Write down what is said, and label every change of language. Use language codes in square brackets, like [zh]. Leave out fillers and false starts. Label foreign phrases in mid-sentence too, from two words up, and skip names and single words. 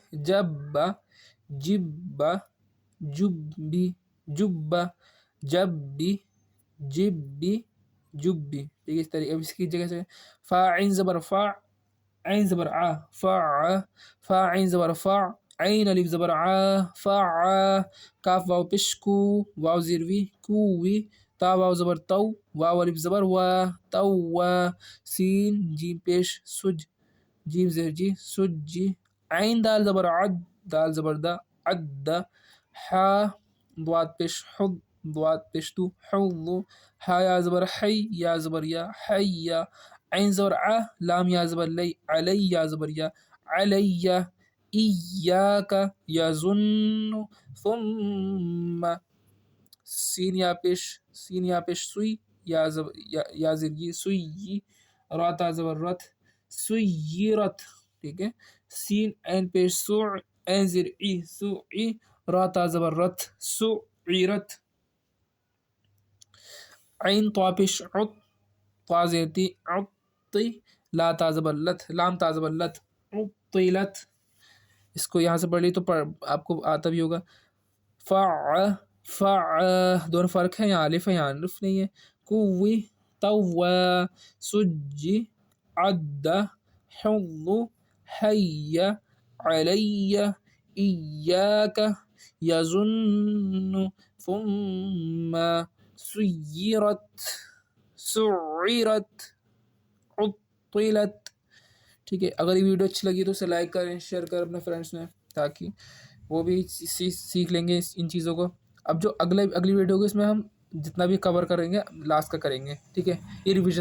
[ur] جبا، جبا، جبی، جبا، جبی، جبی، جبی، ٹھیک ہے. اس طریقے اب اس کی جگہ سے فا عین زبر فا، عین زبر آ، فا، فا عین زبر فا، عین الف زبر آ، فا، کاف واو پیش کو، واو زیر وی، کووی. تا واو زبر تو، واو الف زبر وا، تو وا. سین جیم پیش سج، جیم زیر جی، سج جی. عین دال زبر عد، دال زبر دا، عد. حا ضاد پیش حد، ضاد پیش تو، حض. حا یا زبر حی، یا زبر یا، حی. عین زبر ع، لام یا زبر لی، علی یا زبر یا، علی. ایاک یظن، ثم. سین یا پیش، سین یا پیش سوی، یا زیر سوی. را تا زبر رت، سیرت، ٹھیک ہے. سین عین پیش سوع، عین زیر ای، سوعی. را تا زبر رت، سعیرت. عین طا پیش عط، طا زیر تی، عطی. لا تا زبر لت، لام تا زبر لت، عطیلت. اس کو یہاں سے پڑھ لی تو آپ کو آتا بھی ہوگا. فع، فع، دونوں فرق ہے، یہاں الف ہے، یہاں الف نہیں ہے. کوی، طوا، سجی، عد، حض، حی، علی، ایاک، یظن، ثم، سیرت، سعیرت، عطلت. ٹھیک ہے. اگر یہ ویڈیو اچھی لگی تو اسے لائک کریں، شیئر کریں اپنے فرینڈس میں، تاکہ وہ بھی سیکھ لیں گے ان چیزوں کو. اب جو اگلی ویڈیو ہوگی اس میں ہم جتنا بھی کور کریں گے لاسٹ کا کریں گے.